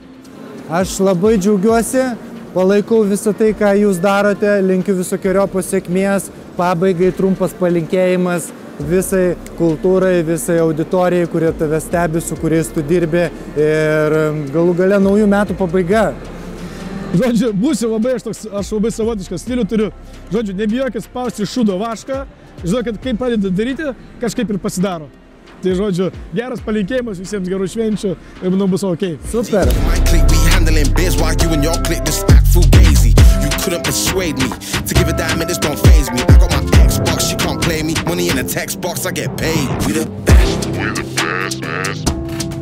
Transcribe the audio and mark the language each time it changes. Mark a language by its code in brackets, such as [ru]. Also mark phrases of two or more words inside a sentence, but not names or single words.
[lt] Aš labai džiaugiuosi, palaikau visą tai, ką jūs darote, linkiu visokiojopos sėkmės, pabaigai trumpas palinkėjimas visai kultūrai, visai auditorijai, kurie tave stebi, su kuriais tu dirbi ir galų gale naujų metų pabaiga. Žodžiu, būsiu aš labai savotišką stilių turiu. Žodžiu, nebijokit spausti šūdo vašką, žinokit, kaip padeda daryti, kažkaip ir pasidaro. Tai žodžiu, geras palinkėjimas, visiems gerų švenčių ir manau bus ok. Super. [en] You couldn't persuade me to give a damn, and this don't faze me. I got my Xbox, you can't play me. Money in a text box, I get paid. We the best. We the best, man.